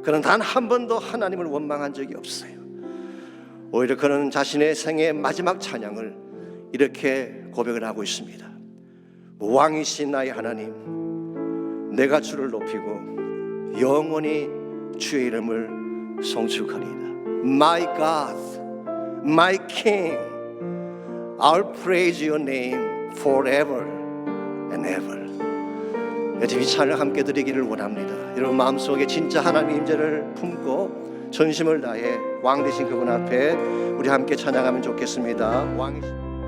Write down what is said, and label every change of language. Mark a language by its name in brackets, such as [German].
[Korean] 그는 단 한 번도 하나님을 원망한 적이 없어요. 오히려 그는 자신의 생애 마지막 찬양을 이렇게 고백을 하고 있습니다. 왕이신 나의 하나님, 내가 주를 높이고 영원히 주의 이름을 송축하리이다. [English] My God, my King, I'll praise your name forever and ever. [Korean] 여러분, 이 찬양을 함께 드리기를 원합니다. 여러분 마음속에 진짜 하나님의 임재를 품고 전심을 다해 왕 되신 그분 앞에 우리 함께 찬양하면 좋겠습니다. 왕이신